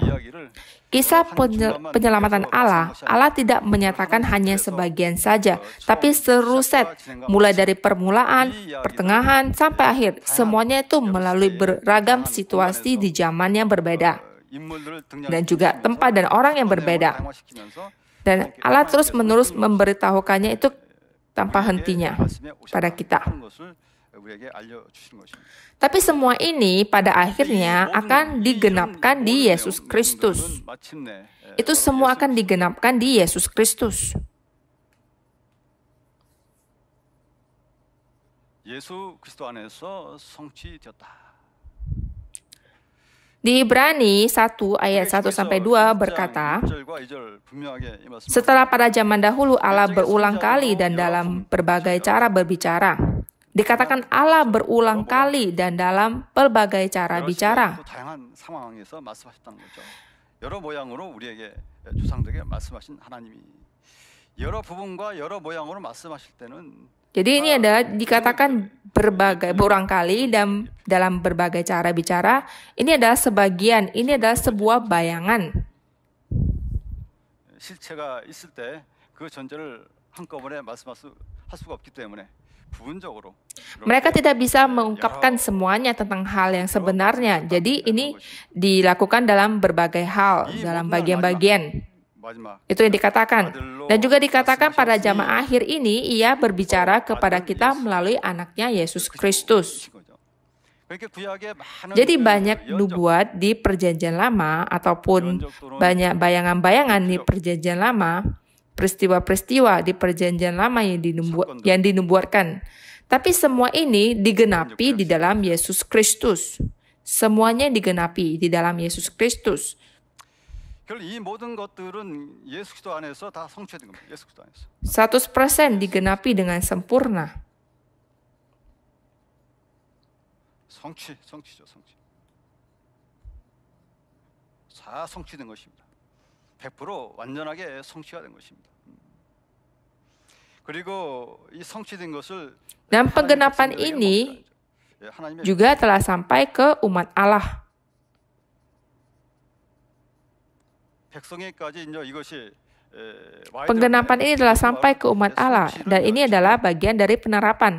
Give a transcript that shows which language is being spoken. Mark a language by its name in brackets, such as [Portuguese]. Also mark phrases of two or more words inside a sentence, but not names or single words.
[Indonesian] Kisah penyelamatan Allah tidak menyatakan hanya sebagian saja, tapi seluruh set, mulai dari permulaan, pertengahan, sampai akhir. Semuanya itu melalui beragam situasi di zaman yang berbeda, dan juga tempat dan orang yang berbeda. Dan Allah terus-menerus memberitahukannya itu tanpa hentinya pada kita. [Korean] 우리에게 알려주시는 것입니다. [Indonesian] Tapi semua ini pada akhirnya akan digenapkan di Yesus Kristus. Itu semua akan digenapkan di Yesus Kristus. [Korean] 예수 그리스도 안에서 성취되었다. [Indonesian] Di Ibrani 1 ayat 1-2 berkata, setelah pada zaman dahulu Allah berulang kali dan dalam berbagai cara berbicara. Dikatakan Allah berulang kali dan dalam berbagai cara bicara. [Korean] 다양한 상황에서 말씀하셨다는 거죠. 여러 모양으로 우리에게 조상들에게 말씀하신 하나님이 여러 부분과 여러 모양으로 말씀하실 때는 [Indonesian] Jadi ini adalah dikatakan berulang kali dan dalam berbagai cara bicara. Ini adalah sebagian, ini adalah sebuah bayangan. [Korean] 실체가 있을 때 그 전제를 한꺼번에 말씀할 수가 없기 때문에 부분적으로 [Indonesian] mereka tidak bisa mengungkapkan semuanya tentang hal yang sebenarnya. Jadi ini dilakukan dalam berbagai hal, dalam bagian-bagian. Itu yang dikatakan. Dan juga dikatakan pada zaman akhir ini ia berbicara kepada kita melalui anaknya Yesus Kristus. Jadi banyak nubuat di perjanjian lama ataupun banyak bayangan-bayangan di perjanjian lama, peristiwa-peristiwa di perjanjian lama yang dinubuatkan. Tapi semua ini digenapi di dalam Yesus Kristus. Semuanya digenapi di dalam Yesus Kristus. [Korean] 이 모든 것들은 예수 그리스도 안에서 다 성취된 겁니다. 예수 그리스도 안에서. [Indonesian] 100% digenapi dengan sempurna. [Korean] 성취죠, 성취. 다 성취된 것입니다. 100% 완전하게 성취가 된 것입니다. 그리고 이 성취된 것을 [Indonesian] Dan penggenapan ini juga telah sampai ke umat Allah. Penggenapan ini telah sampai ke umat Allah dan ini adalah bagian dari penerapan.